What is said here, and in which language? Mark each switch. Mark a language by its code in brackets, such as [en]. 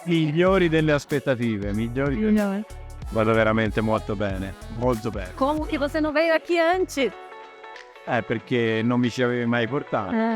[it] Migliori delle aspettative, Vado veramente molto bene, molto bene. [pt] Como que você não veio aqui antes? [it] Perché non mi ci avevi mai portato.